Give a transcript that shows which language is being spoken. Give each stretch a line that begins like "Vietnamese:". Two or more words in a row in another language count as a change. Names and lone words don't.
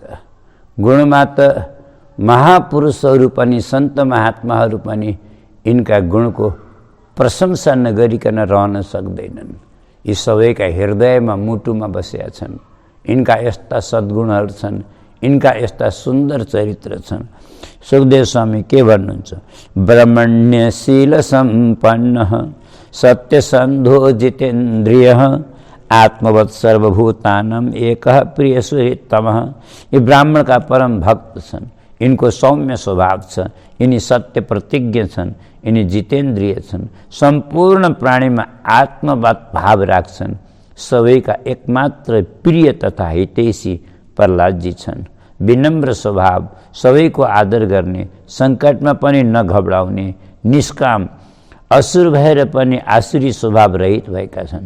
Nepali: गुणमा त महापुरुषहरू पनि, सन्त महात्माहरू पनि यिनका गुणको प्रशंसा नगरिकन रहन सक्दैनन्। यी सबैका हृदयमा, मुटुमा बसेका छन्। यिनका यस्ता सद्गुणहरू छन्, यिनका यस्ता सुन्दर चरित्र छन्। सुखदेव स्वामी के भन्नुहुन्छ?
Sanskrit: ब्रह्मण्यशील सम्पन्नः सत्यसन्धो जितेन्द्रियः आत्मवत् सर्वभूतानां एकः प्रिय सुहृत्तमः।
Nepali: ये ब्राह्मण का परम भक्त छन्। इनको सौम्य स्वभाव छ, यिनी सत्य प्रतिज्ञ छन्, यिनी जितेन्द्रिय छन्, सम्पूर्ण प्राणीमा आत्मवत् भाव राख्छन्। सबैका एकमात्र प्रिय तथा हितैषी प्रहलादजी छन्। विनम्र स्वभाव, सबैको आदर गर्ने, सङ्कटमा पनि नघबराउने, निष्काम, असुर भएर पनि आसुरी स्वभाव रहित भएका छन्।